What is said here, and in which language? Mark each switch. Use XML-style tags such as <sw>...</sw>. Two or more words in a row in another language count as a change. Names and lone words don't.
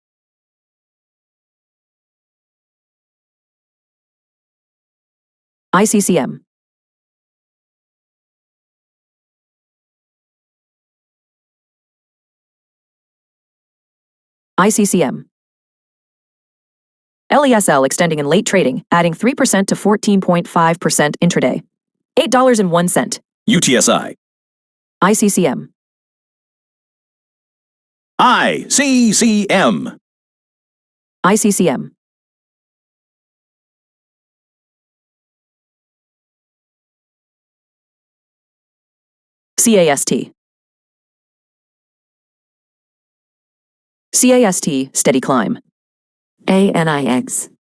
<en>ICCM. ICCM. LESL extending in late trading, adding 3% to 14.5% intraday. $8.01. UTSI. ICCM. ICCM. ICCM. CAST. CAST, steady climb. ANIX.</en>